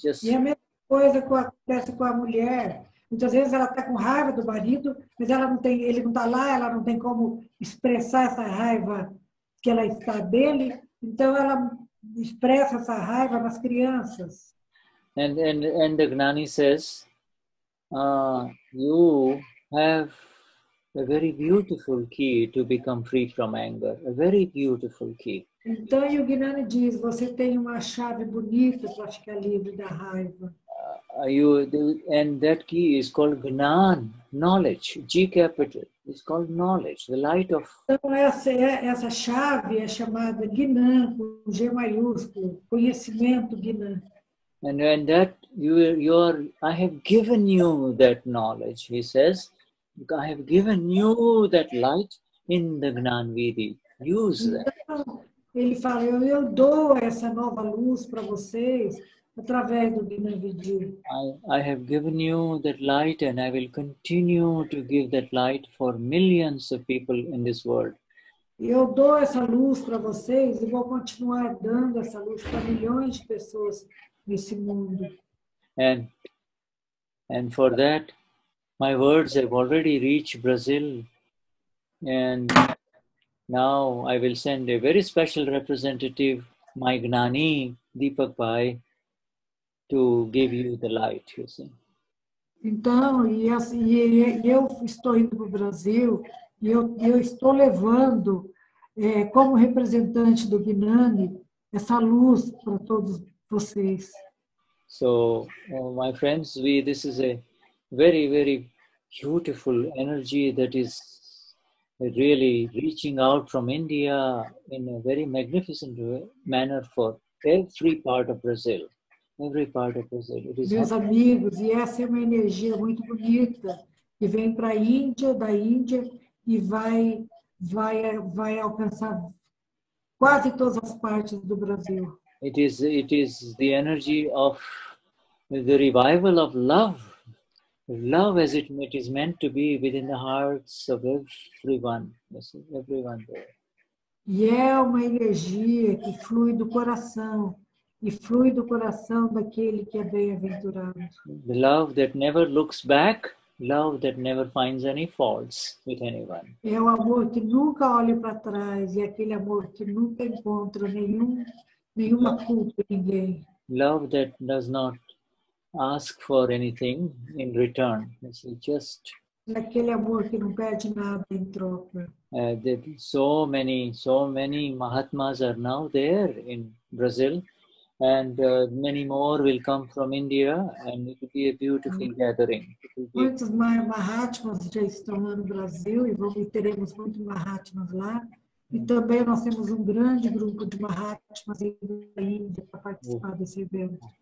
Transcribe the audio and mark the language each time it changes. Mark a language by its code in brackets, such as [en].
[pt] E a mesma coisa acontece com a mulher. Muitas vezes ela está com raiva do marido, mas ela não tem, ele não está lá, ela não tem como expressar essa raiva que ela está dele. Então ela expressa essa raiva nas crianças. [en] And the Gnani says, you have a very beautiful key to become free from anger. A very beautiful key. [pt] Então, o Gnani diz, você tem uma chave bonita para ficar livre da raiva. [en] And that key is called Gnan, knowledge, G capital. It's called knowledge, the light of... [pt] Então, essa chave é chamada Gnan, com G maiúsculo, conhecimento Gnan. [en] And that I have given you that knowledge, he says. I have given you that light in the Gnan Vidi. Use that. [pt] Então, ele fala, eu dou essa nova luz para vocês através do Gnan Vidi. [en] I have given you that light and I will continue to give that light for millions of people in this world. [pt] Eu dou essa luz para vocês e vou continuar dando essa luz para milhões de pessoas nesse mundo. [en] And for that, my words have already reached Brazil, and now I will send a very special representative, my Gnani, Deepak Bhai, to give you the light, you see. [pt] Então, eu estou indo para o Brasil e eu estou levando, como representante do Gnani, essa luz para todos vocês. [en] So, my friends, this is a very, very beautiful energy that is really reaching out from India in a very magnificent manner for every part of Brazil. Every part of Brazil. [pt] Meus amigos, e essa é uma energia muito bonita que vem para a Índia, da Índia, e vai alcançar quase todas as partes do Brasil. [en] It is the energy of the revival of love. Love as it is meant to be within the hearts of everyone. Everyone there. [pt] E é uma energia que flui do coração. E flui do coração daquele que é bem-aventurado. [en] The love that never looks back, love that never finds any faults with anyone. [pt] É o amor que nunca olha para trás, e aquele amor que nunca encontra nenhuma culpa em ninguém. [en] Love that does not ask for anything in return. It's just... [pt] É aquele amor que não pede nada em troca. [en] So many Mahatmas are now there in Brazil. And many more will come from India, and it will be a beautiful gathering. [pt] Muitos Mahatmas já estão lá no Brasil e teremos muitos Mahatmas lá. E também nós temos um grande grupo de Mahatmas da Índia para participar desse evento.